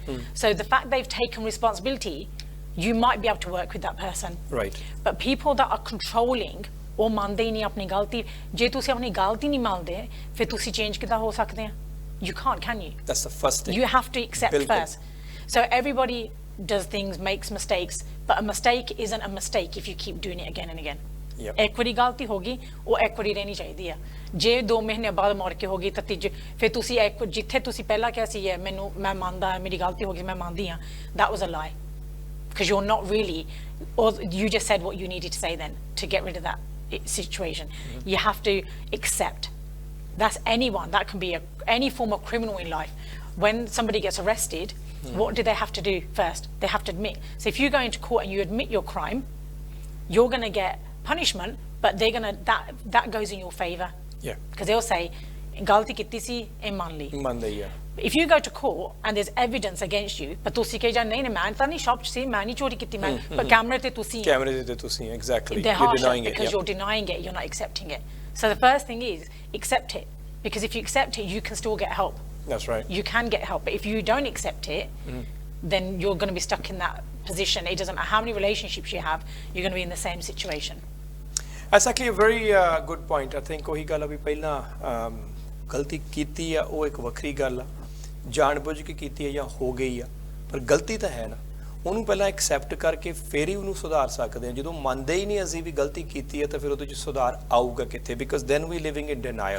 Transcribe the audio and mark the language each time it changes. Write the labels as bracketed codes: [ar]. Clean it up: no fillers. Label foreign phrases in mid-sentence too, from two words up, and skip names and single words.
[en] So the fact they've taken responsibility, you might be able to work with that person. Right. But people that are controlling, [pa] ਉਹ ਮੰਨਦੇ ਹੀ ਨਹੀਂ ਆਪਣੀ ਗਲਤੀ। ਜੇ ਤੁਸੀਂ ਆਪਣੀ ਗਲਤੀ ਨਹੀਂ ਮੰਨਦੇ, ਫਿਰ ਤੁਸੀਂ ਚੇਂਜ ਕਿੱਦਾਂ ਹੋ ਸਕਦੇ ਆ? [en] You can't, can you? That's the first thing. You have to accept first. So everybody does things, makes mistakes, but a mistake isn't a mistake if you keep doing it again and again. [pa] ਇੱਕ ਵਾਰੀ ਗਲਤੀ ਹੋ ਗਈ, ਉਹ ਇੱਕ ਵਾਰੀ ਰਹਿਣੀ ਚਾਹੀਦੀ ਆ। ਜੇ 2 ਮਹੀਨੇ ਬਾਅਦ ਮੁੜ ਕੇ ਹੋ ਗਈ ਤਾਂ ਤੀਜੇ ਫਿਰ ਤੁਸੀਂ ਜਿੱਥੇ ਤੁਸੀਂ ਪਹਿਲਾਂ ਕਿਹਾ ਸੀ ਮੈਨੂੰ ਮੈਂ ਮੰਨਦਾ, ਮੇਰੀ ਗਲਤੀ ਹੋ ਗਈ, ਮੈਂ ਮੰਨਦੀ ਆ, [en] that was a lie, because you're not really, or you just said what you needed to say then to get rid of that situation. You have to accept. That's anyone. That can be any form of criminal in life. When somebody gets arrested, what do they have to do first? They have to admit. So if you go into court and you admit your crime, you're going to get punishment, but they're going to, that goes in your favor. Yeah. Because they'll say, [pa] ਗਲਤੀ ਕੀਤੀ ਸੀ, ਮੰਨ ਲਈ. [en] Manli, yeah. If you go to court and there's evidence against you, but [pa] ਤੁਸੀਂ ਕਹੇ ਜਾਂ ਨਹੀਂ ਮੈਂ ਤਾਂ ਨਹੀਂ ਸ਼ਾਪ ਸੀ, ਮੈਂ ਨਹੀਂ ਚੋਰੀ ਕੀਤੀ, ਮੈਂ ਪਰ ਕੈਮਰੇ ਤੇ ਤੁਸੀਂ exactly, [en] you're denying it. Because you're denying it, you're not accepting it. So the first thing is accept it, because if you accept it, you can still get help. That's right. You can get help, but if you don't accept it, then you're going to be stuck in that position. It doesn't matter how many relationships you have, you're going to be in the same situation. That's actually a very good point. I think [pa] ਉਹੀ ਗੱਲ ਆ ਵੀ ਪਹਿਲਾਂ ਗਲਤੀ ਕੀਤੀ ਆ, ਉਹ ਇੱਕ ਵੱਖਰੀ ਗੱਲ ਆ, ਜਾਣ ਬੁੱਝ ਕੇ ਕੀਤੀ ਹੈ ਜਾਂ ਹੋ ਗਈ ਆ, ਪਰ ਗਲਤੀ ਤਾਂ ਹੈ ਨਾ, ਉਹਨੂੰ ਪਹਿਲਾਂ ਐਕਸੈਪਟ ਕਰਕੇ ਫਿਰ ਹੀ ਉਹਨੂੰ ਸੁਧਾਰ ਸਕਦੇ ਹਾਂ। ਜਦੋਂ ਮੰਨਦੇ ਹੀ ਨਹੀਂ ਅਸੀਂ ਵੀ ਗਲਤੀ ਕੀਤੀ ਹੈ ਤਾਂ ਫਿਰ ਉਹਦੇ 'ਚ ਸੁਧਾਰ ਆਊਗਾ ਕਿੱਥੇ? [en] because then we living in denial.